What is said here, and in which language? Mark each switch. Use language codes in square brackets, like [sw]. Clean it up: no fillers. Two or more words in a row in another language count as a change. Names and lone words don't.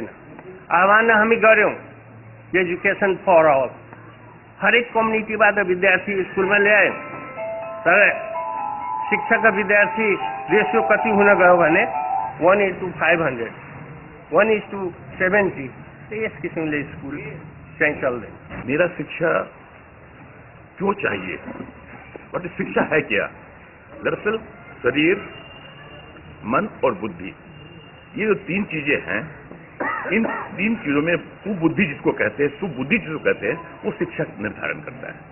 [ne] आह्वान हामी गर्यौं [en] education for all, [ne] हरेक कम्युनिटीबाट विद्यार्थी स्कुलमा ल्यायौं, तर शिक्षक र विद्यार्थी रेसियो कति हुन गयो भने 1:500, 1:70। इस किस्मले स्कूल चाहिँ चल्दैन। [hi] मेरा शिक्षा क्यों चाहिए, और शिक्षा है क्या? दरअसल शरीर, मन और बुद्धि, ये जो 3 चीजें हैं, इन 3 चीजों में सुबुद्धि जिसको कहते हैं, सुबुद्धि जिसको कहते हैं, वो शिक्षा निर्धारण करता है।